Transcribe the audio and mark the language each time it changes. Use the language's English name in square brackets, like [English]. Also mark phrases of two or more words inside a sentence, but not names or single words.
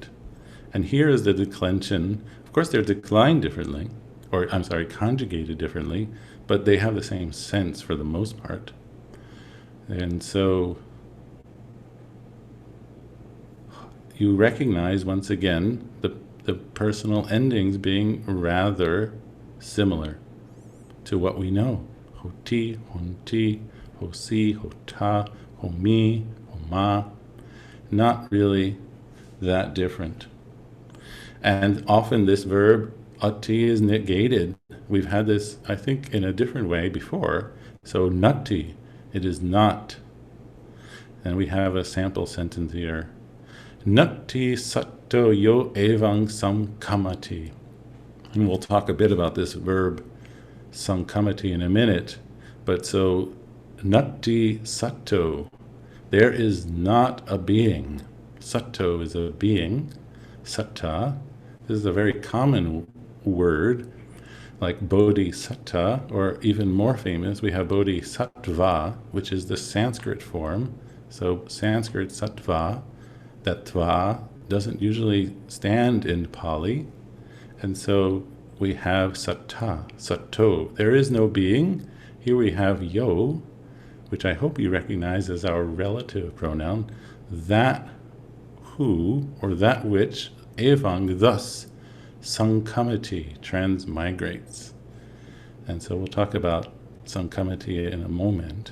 [English] And here is the declension. Of course, they're declined differently, or I'm sorry, conjugated differently, but they have the same sense for the most part. And so you recognize once again the personal endings being rather similar to what we know. [Pali] Hoti, honti, hosi, hota, homi, homa. [English] Not really that different. And often this verb, ati, is negated. We've had this, I think, in a different way before. So nati, it is not. And we have a sample sentence here. [Pali] Nati satto yo evang samkamati. [English] And we'll talk a bit about this verb samkamati in a minute. But so, [Pali] nati satto, [English] there is not a being. Satto is a being. Satta, this is a very common word, like bodhisatta, or even more famous, we have bodhisattva, which is the Sanskrit form. So Sanskrit sattva, that tva doesn't usually stand in Pali. And so we have satta, satto. There is no being. Here we have yo, which I hope you recognize as our relative pronoun, that who, or that which, evang, thus, sankamati, transmigrates. And so we'll talk about sankamati in a moment.